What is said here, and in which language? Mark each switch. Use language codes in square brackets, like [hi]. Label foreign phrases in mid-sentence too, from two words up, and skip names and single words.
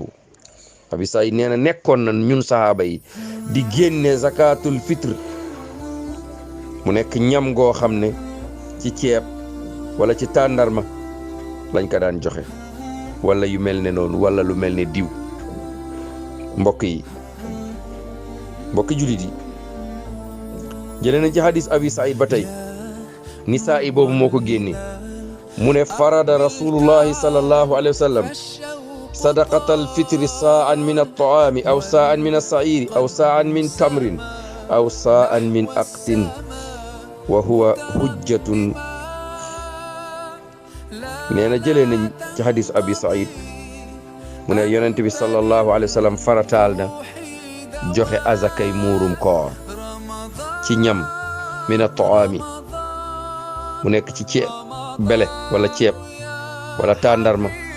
[wo] Abi Saïd nee na nekkoon na ñun sahaaba yi di génne [ar] زكاة الفطر [wo] mu nekk ñam goo xam ne ci ceeb wala ci tàndarma lañ ko daan joxe wala yu mel ne noonu wala lu mel ne diw. mbokki julit yi jëlee nañ ci hadis Abi Saïd ba tey Nisaa'i boobu moo ko génne mu ne [ar] فرض رسول الله صلى الله عليه وسلم صدقة الفطر صاعا من الطعام أو صاعا من الشعير أو صاعا من تمر أو صاعا من أقط وهو حجة. [wo] nee na jëlee nañ ci hadis Abi Saïd mu ne yonent bi [ar] صلى الله عليه وسلم [wo] farataal na joxe azakay muurum koor ci ñam [ar] من الطعام [wo] mu nekk ci ceeb bele wala ceeb wala tàndarma